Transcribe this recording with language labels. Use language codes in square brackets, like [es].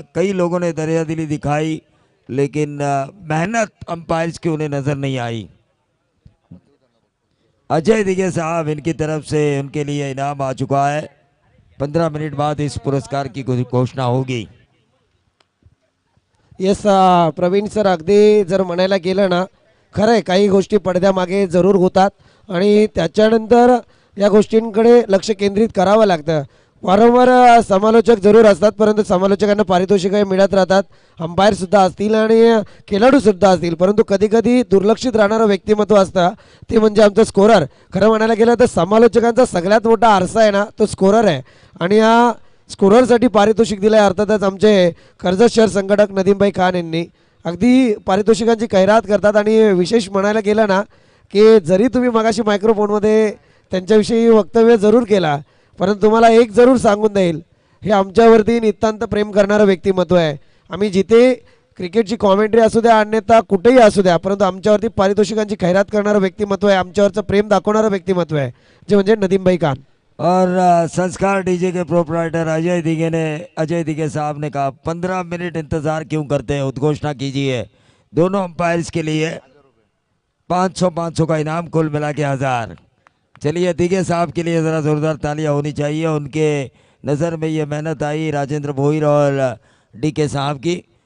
[hi] कई लोगों ने दरियादिली दिखाई, लेकिन मेहनत अंपायर्स की उन्हें नजर नहीं आई। अजय दिगे साहब, इनकी तरफ से उनके लिए इनाम आ चुका है। 15 मिनट बाद इस पुरस्कार की घोषणा होगी। [mr] येस प्रवीण सर, अगदी जर म्हणायला गेलं ना, खरं आहे काही गोष्टी पडद्यामागे जरूर होतात आणि त्याच्यानंतर या गोष्टींकडे लक्ष केंद्रित करावं लागतं. वारंवार समालोचक जरूर असतात, परंतु समालोचकांना पारितोषिकही मिळत राहतात. अंपायरसुद्धा असतील आणि खेळाडूसुद्धा असतील, परंतु कधी कधी दुर्लक्षित राहणारं व्यक्तिमत्व असतं, ते म्हणजे आमचं स्कोरर. खरं म्हणायला गेलं तर समालोचकांचा सगळ्यात मोठा आरसा आहे ना, तो स्कोरर आहे. आणि हा स्कोररसाठी पारितोषिक दिलं आहे अर्थातच आमचे कर्जत शहर संघटक नदीमभाई खान यांनी. अगदी पारितोषिकांची खैरात करतात. आणि विशेष म्हणायला गेलं ना, की जरी तुम्ही मगाशी मायक्रोफोनमध्ये त्यांच्याविषयी वक्तव्य जरूर केला, परंतु तुम्हाला एक जरूर सांगून देईल, हे आमच्यावरती नितांत प्रेम करणारं व्यक्तिमत्व आहे. आम्ही जिथे क्रिकेटची कॉमेंट्री असू द्या, अन्यथा कुठेही असू द्या, परंतु आमच्यावरती पारितोषिकांची खैरात करणारं व्यक्तिमत्व आहे, आमच्यावरचं प्रेम दाखवणारं व्यक्तिमत्व आहे, जे म्हणजे नदीमभाई खान. [hi] और संस्कार डीजे के प्रोपराइटर अजय दिगे साहब ने कहा 15 मिनट इंतजार क्यों करते हैं, उद्घोषणा कीजिए। दोनों अंपायर्स के लिए 500 का इनाम, कुल मिला के 1000। चलिए दिगे साहब के लिए ज़रा ज़ोरदार तालियां होनी चाहिए, उनके नज़र में ये मेहनत आई राजेंद्र भोईर और डीके साहब की।